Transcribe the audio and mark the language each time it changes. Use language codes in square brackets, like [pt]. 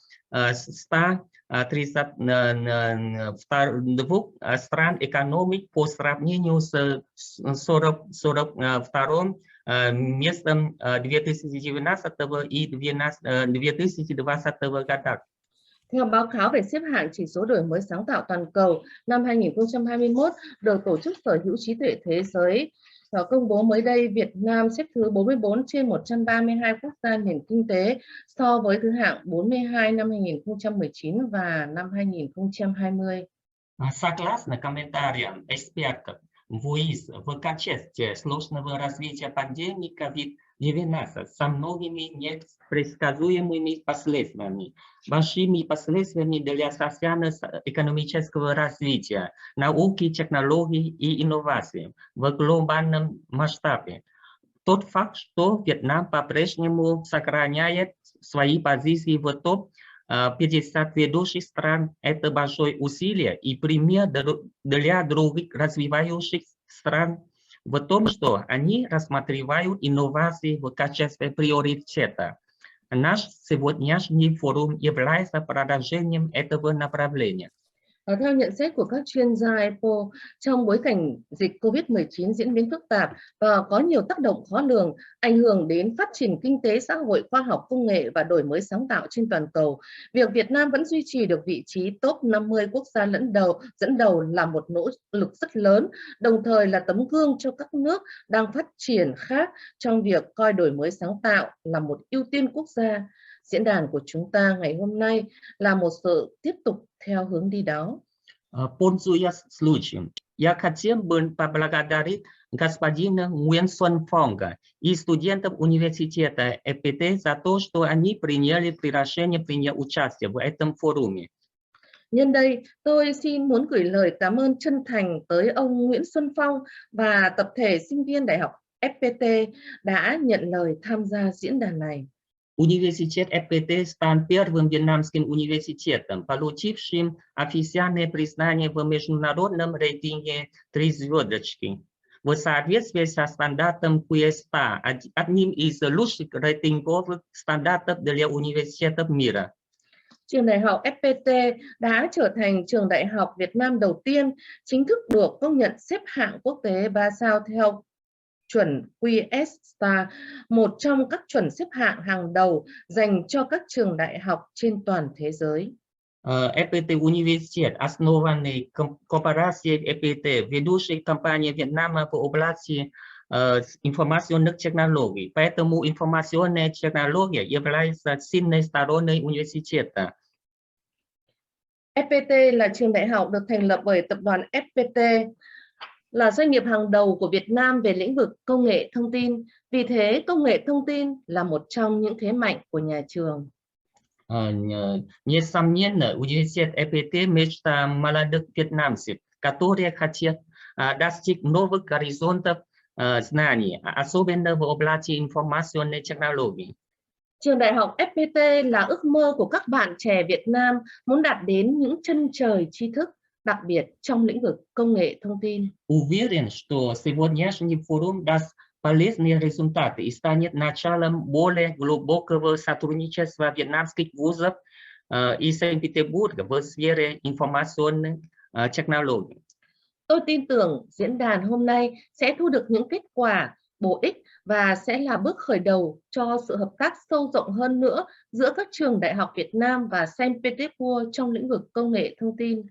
[ru] 132 стран экономик по сравнению с 42 местом 2019 и 2020 годах. [vi] Theo báo cáo về xếp hạng chỉ số đổi mới sáng tạo toàn cầu năm 2021 được Tổ chức Sở hữu trí tuệ thế giới công bố mới đây, Việt Nam xếp thứ 44 trên 132 quốc gia nền kinh tế so với thứ hạng 42 năm 2019 và năm 2020. [ru] Согласно комментариям экспертов, ВУИС в контексте сложного развития пандемии COVID-19 со многими непредсказуемыми последствиями, большими последствиями для социально-экономического развития, науки, технологий и инноваций в глобальном масштабе. Тот факт, что Вьетнам по-прежнему сохраняет свои позиции в топ-50 ведущих стран, это большое усилие и пример для других развивающих стран в том, что они рассматривают инновации в качестве приоритета. Наш сегодняшний форум является продолжением этого направления. [vi] Theo nhận xét của các chuyên gia EPO, trong bối cảnh dịch COVID-19 diễn biến phức tạp và có nhiều tác động khó lường, ảnh hưởng đến phát triển kinh tế xã hội, khoa học công nghệ và đổi mới sáng tạo trên toàn cầu, việc Việt Nam vẫn duy trì được vị trí top 50 quốc gia dẫn đầu là một nỗ lực rất lớn, đồng thời là tấm gương cho các nước đang phát triển khác trong việc coi đổi mới sáng tạo là một ưu tiên quốc gia. Diễn đàn của chúng ta ngày hôm nay là một sự tiếp tục theo hướng đi đó. [ru] Пользуясь случаем, Я хотел бы поблагодарить господина Nguyen Xuân Phong и студентов университета ЭПТ за то, что они приняли приглашение принять участие в этом форуме. [vi] Nhân đây, tôi muốn gửi lời cảm ơn chân thành tới ông Nguyễn Xuân Phong và tập thể sinh viên Đại học FPT đã nhận lời tham gia diễn đàn này. [ru] Университет ЭПТ стал первым вьетнамским университетом, получившим официальное признание в международном рейтинге 3 звездочки. В соответствии со стандартом QS100, одним из лучших рейтинговых стандартов для университетов мира. [vi] Trường đại học FPT đã trở thành trường đại học Việt Nam đầu tiên chính thức được công nhận xếp hạng quốc tế 3 sao theo chuẩn QS100, một trong các chuẩn xếp hạng hàng đầu dành cho các trường đại học trên toàn thế giới. [ru] FPT Университет, основанный корпорацией FPT, ведущей компанией Вьетнама в области информационных технологий. Поэтому информационная технология является сильной стороной университета. [vi] FPT là trường đại học được thành lập bởi tập đoàn FPT, là doanh nghiệp hàng đầu của Việt Nam về lĩnh vực công nghệ thông tin. Vì thế, công nghệ thông tin là một trong những thế mạnh của nhà trường. [ru] Несомненно, университет ЭПТ мечта молодых вьетнамцев, которые хотят достичь новых горизонтов знаний, особенно в области информационной технологии. [vi] Trường đại học FPT là ước mơ của các bạn trẻ Việt Nam muốn đạt đến những chân trời tri thức, đặc biệt trong lĩnh vực công nghệ thông tin. [ru] Уверен, что сегодняшний форум даст полезные результаты и станет началом более глубокого сотрудничества вьетнамских вузов и Санкт-Петербурга в сфере информационных технологий. [vi] Tôi tin tưởng diễn đàn hôm nay sẽ thu được những kết quả bổ ích và sẽ là bước khởi đầu cho sự hợp tác sâu rộng hơn nữa giữa các trường đại học Việt Nam và Saint Petersburg trong lĩnh vực công nghệ thông tin.